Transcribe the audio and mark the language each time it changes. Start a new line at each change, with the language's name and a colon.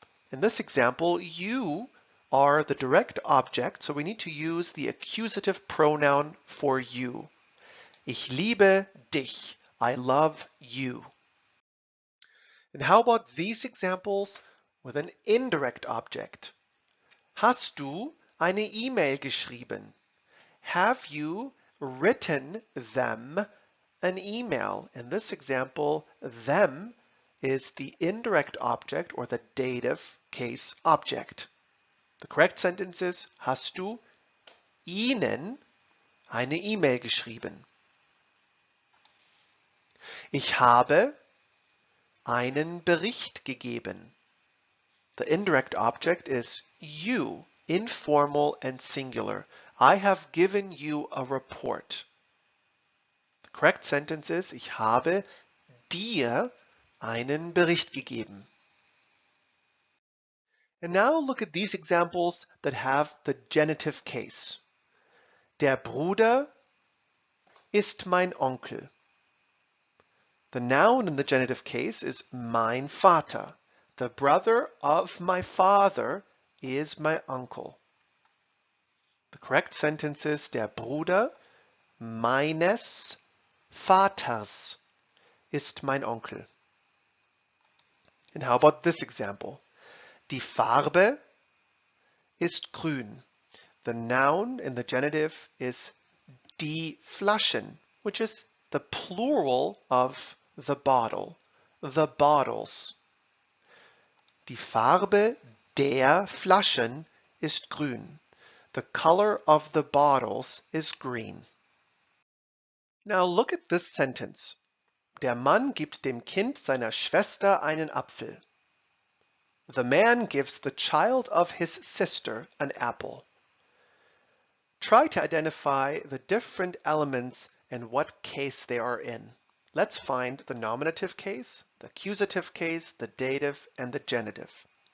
English: In this example, you are the direct object, so we need to use the accusative pronoun for you.
German: Ich liebe dich.
English: I love you. And how about these examples with an indirect object?
German: Hast du eine E-Mail geschrieben?
English: Have you written them an email? In this example, them is the indirect object or the dative case object. The correct sentence is,
German: hast du ihnen eine E-Mail geschrieben? Ich habe einen Bericht gegeben.
English: The indirect object is you, informal and singular. I have given you a report. The correct sentence is,
German: ich habe dir einen Bericht gegeben.
English: And now look at these examples that have the genitive case.
German: Der Bruder ist mein Onkel.
English: The noun in the genitive case is
German: mein Vater.
English: The brother of my father is my uncle. The correct sentence is
German: der Bruder meines Vaters ist mein Onkel.
English: And how about this example?
German: Die Farbe ist grün.
English: The noun in the genitive is
German: die Flaschen,
English: which is the plural of the bottle, the bottles.
German: Die Farbe der Flaschen ist grün.
English: The color of the bottles is green. Now look at this sentence.
German: Der Mann gibt dem Kind seiner Schwester einen Apfel.
English: The man gives the child of his sister an apple. Try to identify the different elements and what case they are in. Let's find the nominative case, the accusative case, the dative, and the genitive.